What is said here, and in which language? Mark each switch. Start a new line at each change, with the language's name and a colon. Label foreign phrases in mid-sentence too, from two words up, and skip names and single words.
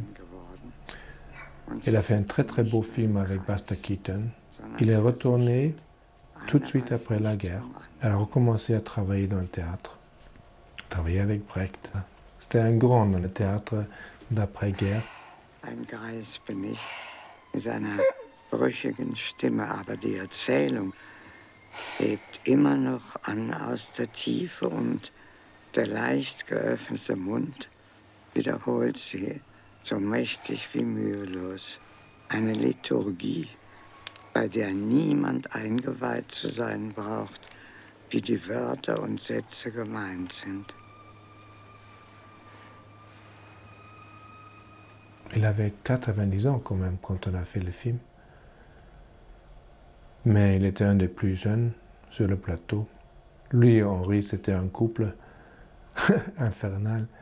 French: Il a fait un très très beau film avec Buster Keaton. Il est retourné tout de suite après la guerre. Il a recommencé à travailler dans le théâtre. Travailler avec Brecht. C'était un grand dans le théâtre d'après-guerre.
German: Ein Greis bin ich, mit einer brüchigen Stimme, aber die Erzählung hebt immer noch an aus der Tiefe und der leicht geöffnete Mund wiederholt sie, so mächtig wie mühelos. Eine Liturgie, bei der niemand eingeweiht zu sein braucht, wie die Wörter und Sätze gemeint sind.
French: Il avait 90 ans quand même quand on a fait le film. Mais il était un des plus jeunes sur le plateau. Lui et Henri, c'était un couple infernal.